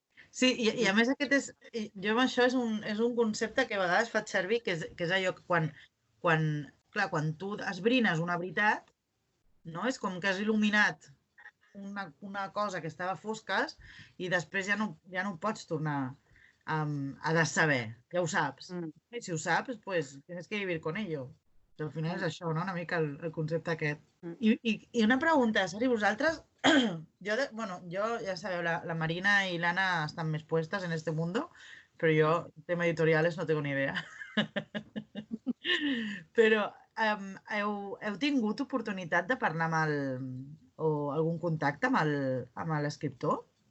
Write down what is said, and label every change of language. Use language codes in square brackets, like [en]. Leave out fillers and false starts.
[ca] Sí, i a més jo amb això és un concepte que a vegades faig servir, que és allò que quan tu esbrines una veritat, no? És com que has il·luminat una cosa que estava a fosques i després ja no ho pots tornar a dessaber, ja ho saps. I si ho saps, [es] pues tienes que vivir con ello. [ca] Al final és això, no? Una mica el concepte aquest. I una pregunta, Sari, vosaltres... Jo, ja sabeu, la Marina i l'Anna estan més [es] puestas en este mundo, [ca] però jo, [es] tema editoriales, no tengo ni idea. [ca] Però heu tingut oportunitat de parlar o algun contacte amb l'escriptor?